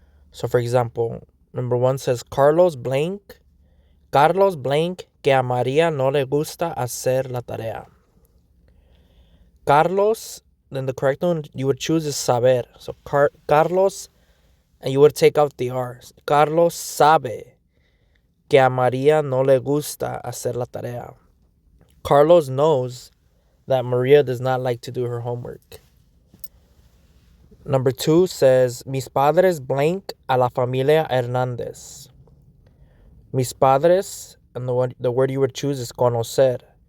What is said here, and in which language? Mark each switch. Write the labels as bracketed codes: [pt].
[en] So, for example, number one says [es] Carlos blank que a María no le gusta hacer la tarea. [en] Carlos, then the correct one you would choose is saber. So Carlos, and you would take out the R. [es] Carlos sabe que a María no le gusta hacer la tarea. [en] Carlos knows that Maria does not like to do her homework. Number two says, [es] mis padres blank a la familia Hernández. [en] Mis padres, and the word you would choose is conocer.